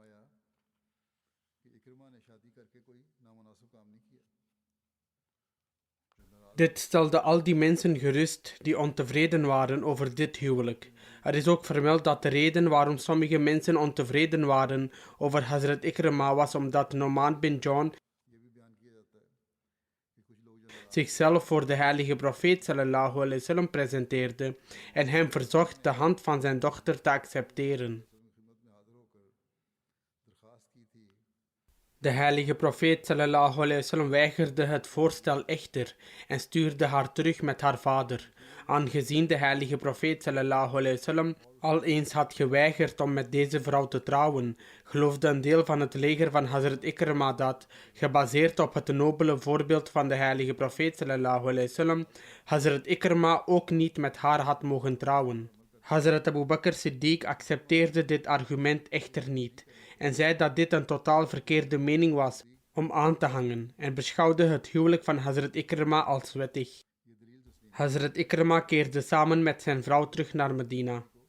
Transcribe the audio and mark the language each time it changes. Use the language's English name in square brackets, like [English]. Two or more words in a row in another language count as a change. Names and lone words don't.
[Dutch] Dit stelde al die mensen gerust die ontevreden waren over dit huwelijk. Er is ook vermeld dat de reden waarom sommige mensen ontevreden waren over Hazrat Ikrama was omdat Nu'man bin Jawn zichzelf voor de heilige profeet [Arabic] صلى الله عليه وسلم [Dutch] presenteerde en hem verzocht de hand van zijn dochter te accepteren. De heilige profeet [Arabic] صلى الله عليه وسلم [Dutch] weigerde het voorstel echter en stuurde haar terug met haar vader. Aangezien de heilige profeet [Arabic] صلى الله عليه وسلم [Dutch] al eens had geweigerd om met deze vrouw te trouwen, geloofde een deel van het leger van Hazrat Ikrama dat, gebaseerd op het nobele voorbeeld van de heilige profeet [Arabic] صلى الله عليه وسلم, [Dutch] Hazrat Ikrama ook niet met haar had mogen trouwen. Hazrat Abu Bakr Siddiq accepteerde dit argument echter niet en zei dat dit een totaal verkeerde mening was om aan te hangen en beschouwde het huwelijk van Hazrat Ikrama als wettig. Hazrat Ikrama keerde samen met zijn vrouw terug naar Medina.